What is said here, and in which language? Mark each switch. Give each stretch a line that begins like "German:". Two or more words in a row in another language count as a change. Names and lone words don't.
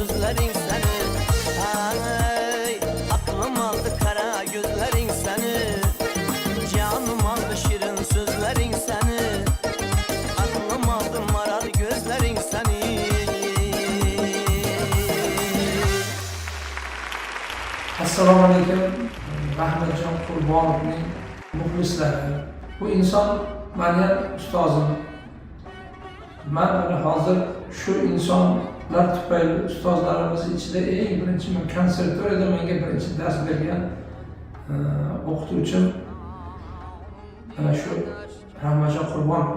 Azerbaijani: gözlerin seni. Ay, aklım aldı kara gözlerin seni. Canım aldı şirin sözlerin seni. Aklım aldı maral gözlerin seni.
Uzbek: Assalomu alaykum. Rahmatjon Qurbonovning muxlislari. Bu inson meni ustozim. Men mana hozir shu insonlar tufayli ustozlarimiz ichida eng birinchi men konservatoriyada menga birinchi dars bergan o'qituvchim mana shu Rahmatjon Qurbonov.